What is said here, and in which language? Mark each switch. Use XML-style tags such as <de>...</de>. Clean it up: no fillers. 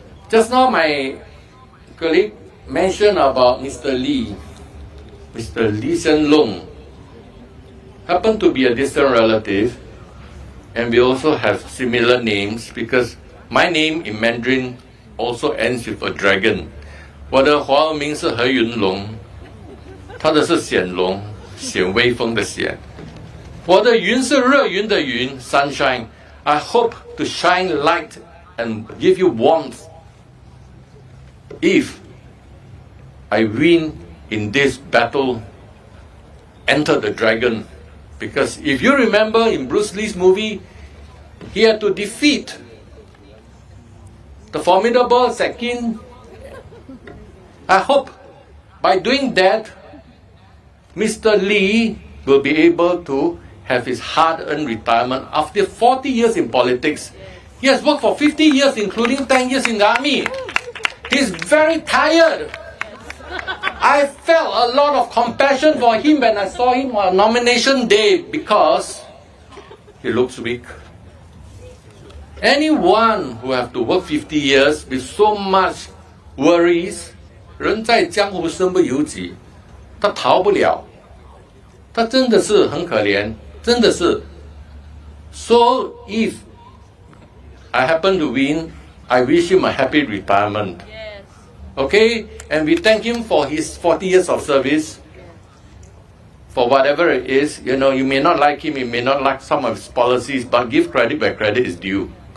<en>Just now my colleague mentioned about Mr. Lee Hsien Loong, happened to be a distant relative, and we also have similar names because my name in Mandarin also ends with a dragon.</en> <zh>我的华文名是何云龙，他的是显龙，显威风的显。我的云是热云的云 ，</zh> <en>sunshine. I hope to shine light and give you warmth if I win in this battle. Enter the dragon, because if you remember in Bruce Lee's movie, he had to defeat the formidable Sekin. I hope by doing that, Mr. Lee will be able to have his hard-earned retirement after 40 years in politics. He has worked for 50 years, including 10 years in the army. He's very tired. I felt a lot of compassion for him when I saw him on nomination day because he looks weak. Anyone who have to work 50 years with so much worries,</en> <zh>人在江湖身不由己，他逃不了，他真的是很可怜，真的是。</zh> <en>So if I happen to win, I wish him a happy retirement. Yes. Okay, and we thank him for his 40 years of service. For whatever it is, you may not like him, you may not like some of his policies, but give credit where credit is due.</en>